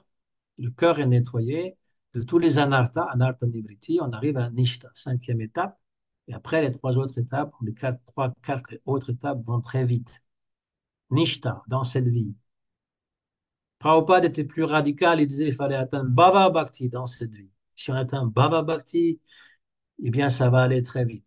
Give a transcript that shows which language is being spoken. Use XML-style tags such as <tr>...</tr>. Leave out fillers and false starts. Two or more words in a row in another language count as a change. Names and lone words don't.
<fr>Le cœur est nettoyé de tous les anarthas,</fr> <sa>anartha nivriti,</sa> <fr>on arrive à nishta, cinquième étape. Et après, les trois autres étapes, les trois, quatre autres étapes vont très vite. Nishta, dans cette vie. Prabhupada était plus radical, il disait qu'il fallait atteindre</fr> <sa>Bhava Bhakti</sa> <fr>dans cette vie. Si on atteint</fr> <sa>Bhava Bhakti,</sa> <fr>eh bien, ça va aller très vite.</fr>